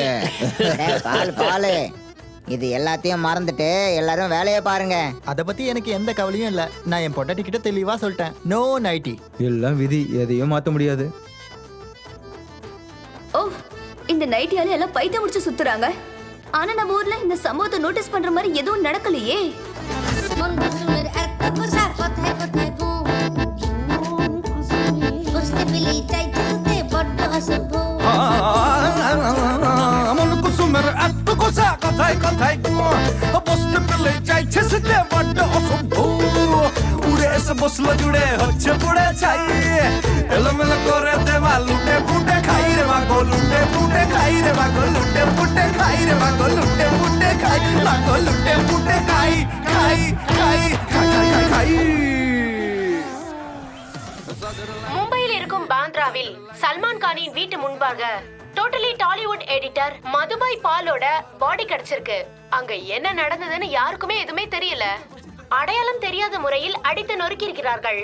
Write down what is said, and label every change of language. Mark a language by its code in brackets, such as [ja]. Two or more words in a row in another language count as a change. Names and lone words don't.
[ta] பாலு இது எல்லாத்தையும் மறந்துட்டு எல்லாரும் வேலையை பாருங்க. அத பத்தி எனக்கு எந்த கவலையும் இல்ல. நான் என் பொண்டாட்டி கிட்ட தெளிவா சொல்லிட்டேன், [en] no nighty. [ta] எல்லாம் விதி, எதையும் மாத்த முடியாது. ஓ, இந்த நைட்டியால எல்லாம் பைத்தியம் முடிச்சு சுத்துறாங்க. ஆனா நம்ம ஊர்ல இந்த சம்பவத்தை நோட்டீஸ் பண்ற மாதிரி எதுவும் நடக்கலையே. [bn] মন কুসুমের এত গোসা কথায় কথায় বসতে পেলে চাইছে সেটা বড্ড অসভ্য উড়ে এসে বসলো জুড়ে হচ্ছে পড়ে চাই এলোমেলো করে দেওয়া লুটে ফুটে খাই রে মাগো লুটে ফুটে খাই রে মাগো লুটে ফুটে খাই রে মাগো লুটে ফুটে খাই মাগো লুটে ফুটে খাই খাই খাই খাই খাই খাই. [ta] மும்பையில் இருக்கும் பாந்த்ராவில் சல்மான் கானின் வீட்டு முன்பாக டோட்டலி டாலிவுட் எடிட்டர் மதுபாய் பாலோட பாடி கிடைச்சிருக்கு. அங்க என்ன நடந்ததுன்னு யாருக்குமே எதுவுமே தெரியல. அடையாளம் தெரியாத முறையில் அடித்து நொறுக்கி இருக்கிறார்கள்.